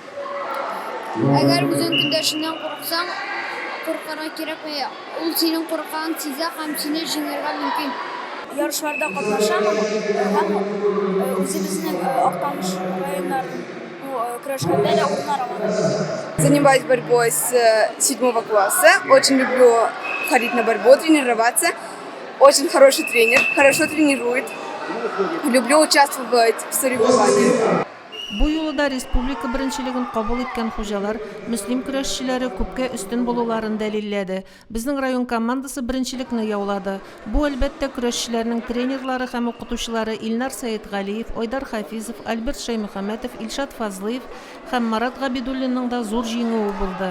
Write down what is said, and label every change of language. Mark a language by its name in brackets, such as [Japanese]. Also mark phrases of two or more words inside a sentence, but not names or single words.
[Tatar] Әгәр үзең көндәшеннән курыксаң, куркырга кирәкми. Ул синең курккан сизә һәм сине җиңәргә мөмкин. Ярышларда катнашам һәм үзебезнең Актаныш районнарының көрәшкәндә дә урыннар алам. [Russian] Занимаюсь борьбой с 7 класса. Очень люблю ходить на борьбу, тренироваться. Очень хороший тренер, хорошо тренирует. Люблю участвовать в соревнованиях. [Tatar] Бу юлда республика беренчелеген кабул иткән хуҗалар, мөслим көрәшчеләре күпкә өстен булуларын дәлилләде. Безнең район командасы беренчелекне яулады. Бу әлбәттә көрәшчеләрнең тренерлары һәм укытучылары Илнар Сәетгалиев, Айдар Хафизов, Альберт Шаймөхәмәтов, Илшат Фазлыев һәм Марат Габидуллинның да зур җиңүе булды.